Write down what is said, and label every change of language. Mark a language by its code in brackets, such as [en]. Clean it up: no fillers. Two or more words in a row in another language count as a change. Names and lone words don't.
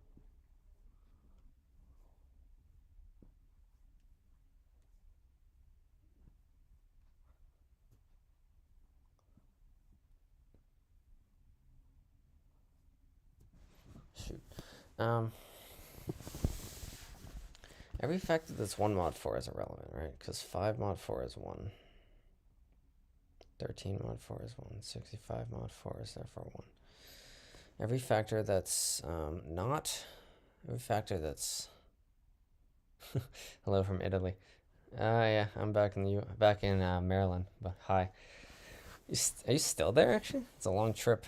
[en] Shoot. Every factor that's 1 mod 4 is irrelevant, right? Because 5 mod 4 is 1. 13 mod 4 is 1. 65 mod 4 is therefore 1. Every factor that's every factor that's hello from Italy. Yeah, I'm back in Maryland, but hi. Are you still there, actually? It's a long trip.